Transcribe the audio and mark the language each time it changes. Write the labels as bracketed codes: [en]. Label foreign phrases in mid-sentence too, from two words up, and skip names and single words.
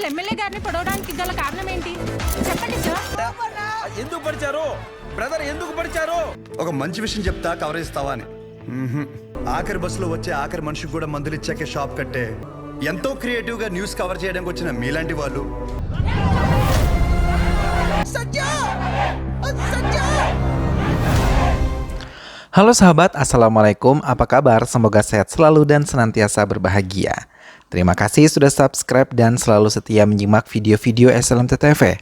[te] ఎమ్మెల్యే గారిని పొడవడానికి గల కారణం ఏంటి చెప్పండి సార్. ఎందుకు పడిచారు బ్రదర్, ఎందుకు పడిచారు? ఒక మంచి విషయం చెప్తా, కవర్ ఇస్తావా అని. ఆఖరి బస్సులో వచ్చే ఆఖరి మనిషికి కూడా మందులు ఇచ్చాకే షాప్ కట్టే ఎంతో క్రియేటివ్ గా [en] news cover [te] చేయడానికి వచ్చిన మీలాంటి వాళ్ళు [id] Halo sahabat, Assalamualaikum, apa kabar? Semoga sehat selalu dan senantiasa berbahagia. Terima kasih sudah subscribe dan selalu setia menyimak video-video SLMT-TV.